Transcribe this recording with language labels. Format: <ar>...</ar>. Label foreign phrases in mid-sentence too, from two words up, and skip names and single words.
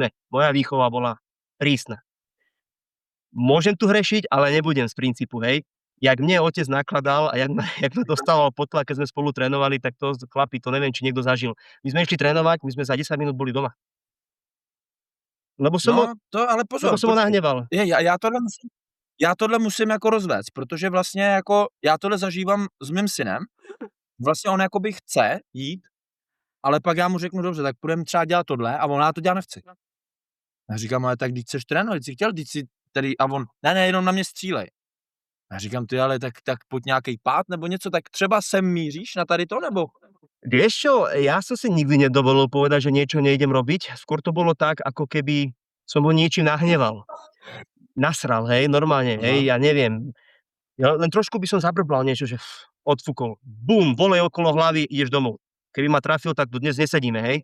<sk>Ne, moja výchova bola prísna. Môžem tu hrešiť, ale nebudem z princípu, hej. Jak mne otec nakladal a jak ma dostával pod tlak, keď sme spolu trénovali, tak to chlapi, to neviem, či niekto zažil. My sme išli trénovať, my sme za 10 minút boli doma. Lebo som ale pozor, ho nahneval.</sk> <cs>Já tohle musím jako rozvést, protože vlastně jako já tohle zažívám s mým synem. Vlastně on jakoby chce jít, ale pak já mu řeknu, dobře, tak půjdeme třeba dělat tohle a on já to dělat nechci. Já říkám, ale tak když chceš trénovat, jsi chtěl, když si tady, a on, ne, jenom na mě střílej. Já říkám, ty ale tak pojď nějaký pád nebo něco, tak třeba sem míříš na tady to, nebo?</cs> <sk>Vieš čo, ja som si nikdy nedovolil povedať, že niečo nejdem robiť. Skôr to bolo tak, ako keby som ho niečím nahneval. Nasral, hej, normálne, hej, ja neviem. Ja len trošku by som zabrbal niečo, že odfúkol. Bum, volej okolo hlavy, ideš domov. Keby ma trafil, tak tu dnes nesedíme, hej.</sk>